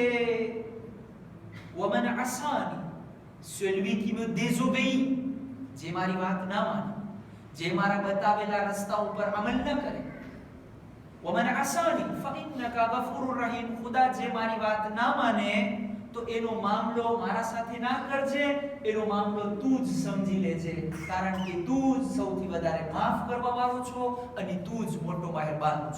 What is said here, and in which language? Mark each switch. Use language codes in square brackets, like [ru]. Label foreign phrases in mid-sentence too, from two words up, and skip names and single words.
[ar] ومن عصاني, [fr] celui qui me désobéit, [gu] જે મારી વાત ના માને, જે મારા બતાવેલા રસ્તા ઉપર અમલ ન કરે. [ar] ومن عصاني فإنك غفور رحيم, [gu] ખુદા જે મારી વાત ના માને તો એનો મામલો મારા સાથે ના કરજે, એનો મામલો તું જ સમજી લેજે, કારણ કે તું જ સૌથી વધારે માફ કરવા વાળો છો અને તું જ મોટો મહેરબાન છો.